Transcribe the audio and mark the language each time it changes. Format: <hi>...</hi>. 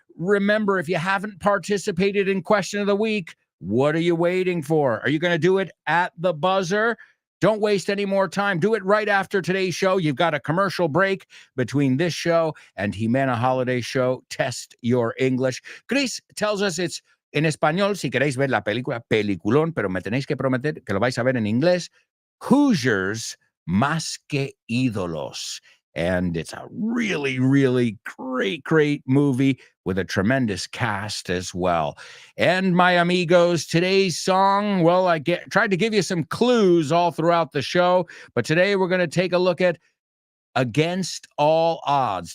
<en>Remember, if you haven't participated in Question of the Week, what are you waiting for? Are you going to do it at the buzzer? Don't waste any more time. Do it right after today's show. You've got a commercial break between this show and Jimena Holiday Show. Test your English. Chris tells us it's en español.</en> <es>Si queréis ver la película, peliculón, pero me tenéis que prometer que lo vais a ver en inglés. Hoosiers, más que ídolos.</es> <en>And it's a really, really great movie with a tremendous cast as well. And my amigos, today's song, well, I tried to give you some clues all throughout the show, but today we're going to take a look at Against All Odds.</en>